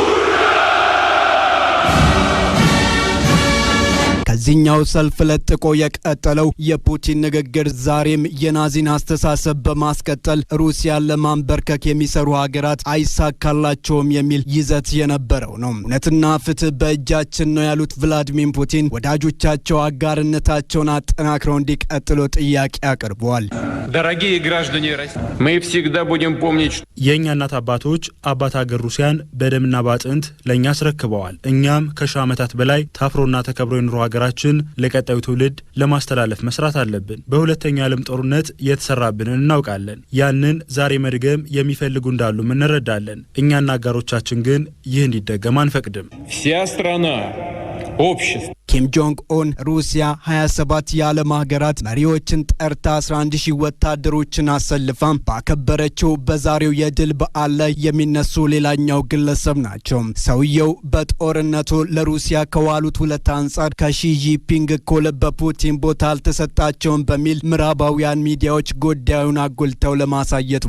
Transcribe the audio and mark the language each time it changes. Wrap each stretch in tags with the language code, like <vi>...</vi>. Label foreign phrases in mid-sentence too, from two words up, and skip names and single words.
<am>ከዚህኛው ሰልፍ ለጥቆ የቀጠለው የፑቲን ንግግር ዛሬም የናዚን አስተሳሰብ በማስቀጠል ሩሲያን ለማንበርከክ የሚሰሩ ሀገራት አይሳካላቸውም የሚል ይዘት የነበረው ነው። እውነትና ፍትህ በእጃችን ነው ያሉት ቭላድሚር ፑቲን ወዳጆቻቸው አጋርነታቸውን አጠናክረው እንዲቀጥሉ ጥያቄ አቅርበዋል።</am> <ru>Дорогие граждане России, мы всегда будем помнить,</ru> <am>የኛ እናት አባቶች አባት ሀገር ሩሲያን በደምና ባጥንት ለኛ አስረክበዋል። እኛም ከሺህ ዓመታት በላይ ታፍሮና ተከብሮ የኖሩ ሀገራችን ለቀጣዩ ትውልድ ለማስተላለፍ መስራት አለብን። በሁለተኛው ዓለም ጦርነት የተሰራብንን እናውቃለን። ያንን ዛሬ መድገም የሚፈልጉ እንዳሉ እንረዳለን። እኛና አጋሮቻችን ግን ይህ እንዲደገም አንፈቅድም።</am> <ru>вся страна, общество</ru> <am>ኪም ጆንግ ኡን ሩሲያ 27 የዓለም ሀገራት መሪዎችን ጠርታ 11,000 ወታደሮችን አሰልፋ ባከበረችው በዛሬው የድል በዓል ላይ የሚነሱ ሌላኛው ግለሰብ ናቸው። ሰውየው በጦርነቱ ለሩሲያ ከዋሉት ውለታ አንጻር ከሺ ጂንፒንግ እኩል በፑቲን ቦታ አልተሰጣቸውም በሚል ምዕራባውያን ሚዲያዎች ጉዳዩን አጉልተው ለማሳየት</am>